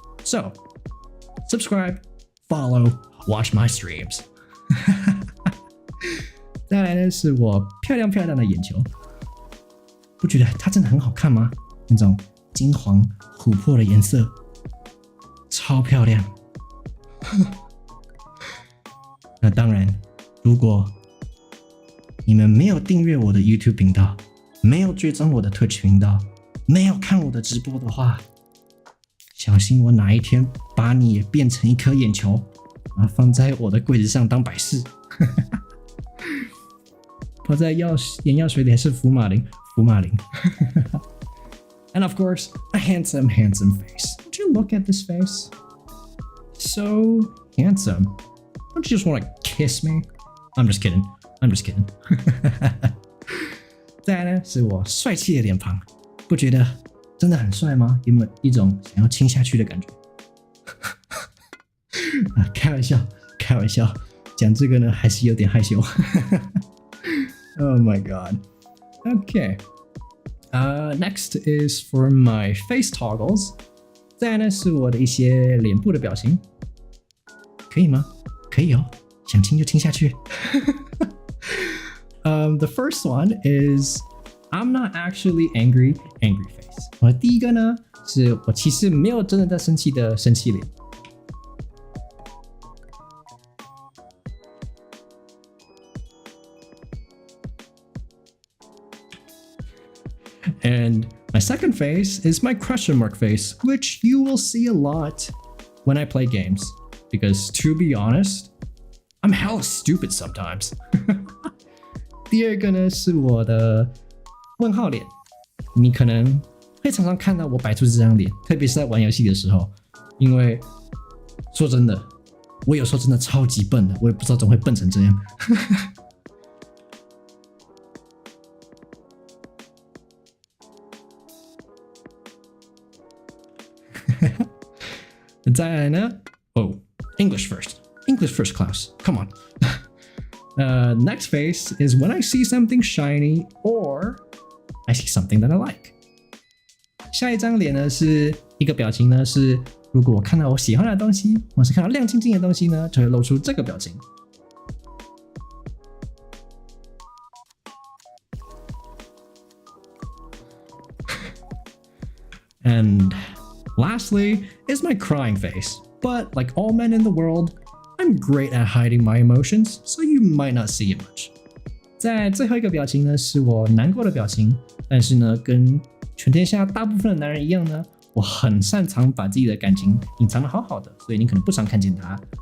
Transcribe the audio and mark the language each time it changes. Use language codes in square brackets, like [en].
[en] So, subscribe, follow, watch my streams. [zh] 再来呢，是我漂亮的眼球，不觉得它真的很好看吗？那种金黄琥珀的颜色，超漂亮。那当然，如果你们没有订阅我的 YouTube 频道，没有追踪我的 Twitch 频道，没有看我的直播的话，小心我哪一天把你也变成一颗眼球，然后放在我的柜子上当摆饰。泡在眼药水里还是福马林。 [en] And of course, a handsome face. Don't you look at this face? So handsome. Don't you just want to kiss me? I'm just kidding. [zh] 再来呢，是我帅气的脸庞，不觉得真的很帅吗？有没有一种想要亲下去的感觉？开玩笑，讲这个呢还是有点害羞。 [en] Oh my god. Okay. Next is for my face toggles. [zh] 再来呢是我的一些脸部的表情，可以吗？可以哦，想亲就亲下去。 [en] The first one is I'm not actually angry face. [zh] 我的第一个呢是我其实没有真的在生气的生气脸。 [en] And my second face is my question mark face, which you will see a lot when I play games. Because to be honest, I'm hella stupid sometimes. [zh] 第二个呢是我的问号脸，你可能会常常看到我摆出这张脸，特别是在玩游戏的时候，因为说真的，我有时候真的超级笨的，我也不知道怎么会笨成这样。再来呢 [en] English first, Klaus. Come on. Next face is when I see something shiny or I see something that I like. [zh] 下一张脸呢是一个表情呢是如果我看到我喜欢的东西，或是看到亮晶晶的东西呢，就会露出这个表情。 [en] And lastly is my crying face. But like all men in the world, I'm great at hiding my emotions, so you might not see it much. [zh] 在最后一个表情呢，是我难过的表情，但是呢，跟全天下大部分的男人一样呢，我很擅长把自己的感情隐藏得好好的，所以你可能不常看见它。